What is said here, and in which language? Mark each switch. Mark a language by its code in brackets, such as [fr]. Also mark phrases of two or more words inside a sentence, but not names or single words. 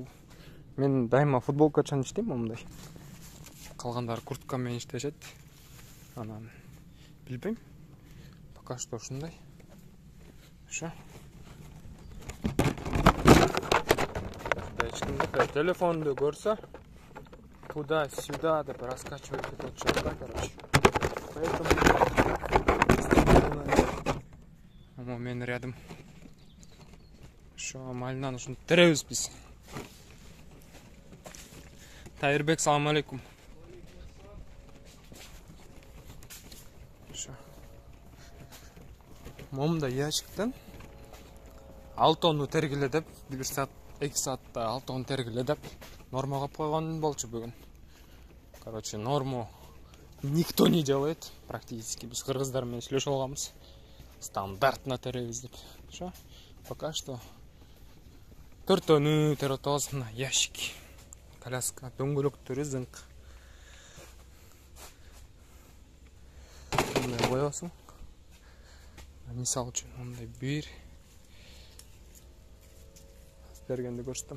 [ky] Мен дайыма футболкачан иштейм момундай. Калгандары куртка менен иштешет. Анан билбейм. [ru] Пока что [ky] ушундай. Ошо. Телефонду көрсө [ru] туда-сюда деп раскачивать этот счет, да, короче. Поэтому мен рядом. [ky] Шо амалынан ушуну теребиз биз. Тайырбек, салам алейкум. Шо. Момундай ящиктен 6 тонну тергиле деп 1 саат 2 саатта 6 тонну тергиле деп норма кылып койгон болчу бүгүн. [ru] Короче, норму никто не делает практически. [ky] Biz кыргыздар менен сүйлөшүп алганбыз. Стандартна теребиз деп. Шо? [ru] Пока что [ky] 4 тонну тере атабыз мына ящик. Коляска, дөңгөлөктөрү зыңк. Мындай коесуң. Мисал үчүн мындай бир бергенди көрсөтөм.